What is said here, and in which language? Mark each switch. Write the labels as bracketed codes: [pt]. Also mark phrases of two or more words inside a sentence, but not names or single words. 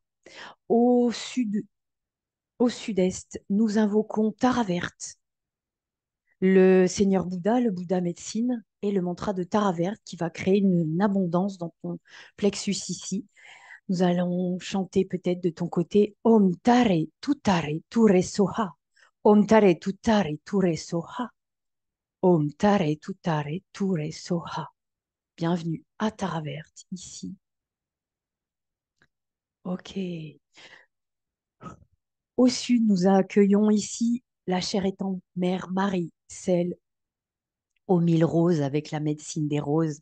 [fr] Au sud, au sud-est, nous invoquons Tara verte, le Seigneur Bouddha, le Bouddha médecine, et le mantra de Tara verte qui va créer une abondance dans ton plexus ici. Nous allons chanter peut-être de ton côté [sa] Om Tare Tutare Ture Soha. Om Tare Tutare Ture Soha. Om Tare Tutare Ture Soha. [fr] Bienvenue à Tara verte ici. Ok. Au sud, nous accueillons ici la chère étante Mère Marie, celle aux mille roses avec la médecine des roses.